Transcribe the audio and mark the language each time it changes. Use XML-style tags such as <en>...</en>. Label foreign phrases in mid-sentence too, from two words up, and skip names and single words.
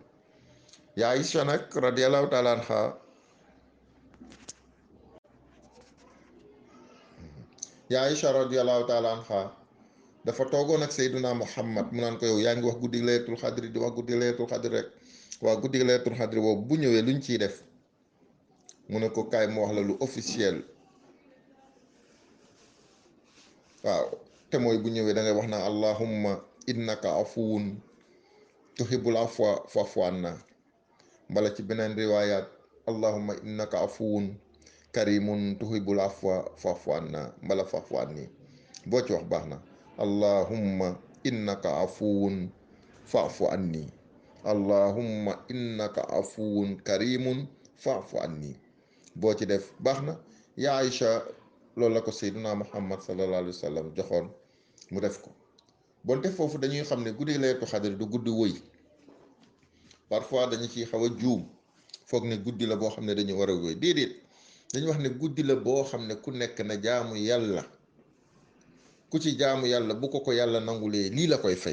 <wo>yaa Aïcha nag</wo> <ar>رضي الله تعالى عنها</ar> <wo>yaa Aïcha</wo> <ar>رضي الله تعالى عنها</ar> <wo>dafa toogoon ak Seydina Muhammad mu naan ko yow yaa ngi wax guddi</wo> <ar>ليلة القدر</ar> <wo>di wax guddi</wo> <ar>ليلة القدر</ar> <wo>rek waa guddi</wo> <ar>ليلة القدر</ar> <wo>boobu bu ñëwee luñ ciy def mu ne ko kaay mu wax la lu officiel waaw te mooy bu ñëwee da ngay wax naa</wo> <ar>اللهم إنك عفو تحب العفو فاعف عنا</ar> <wo>mbala ci beneen riwaayaat</wo> <ar>اللهم إنك عفو كريم تحب العفو فاعف عنا mbala فاعف عني</ar> <wo>boo ci wax baax na</wo> <ar>اللهم إنك عفو فاعف عني اللهم إنك عفو كريم فاعف عني</ar> <wo>boo ci def baax na. yaa Aïcha loolu la ko Seydina Muhammad</wo> <ar>صلى الله عليه وسلم</ar> <wo>joxoon mu def ko bonte foofu dañuy xam ne guddi</wo> <ar>ليلة القدر</ar> <wo>du guddi wëy parfois dañu ciy xaw a juum foog ne guddi la boo xam ne dañu war a wëy déedéet dañu wax ne guddi la boo xam ne ku nekk na jaamu yàlla ku ci jaamu yàlla bu ko yàlla nangulee lii la koy fay.</wo>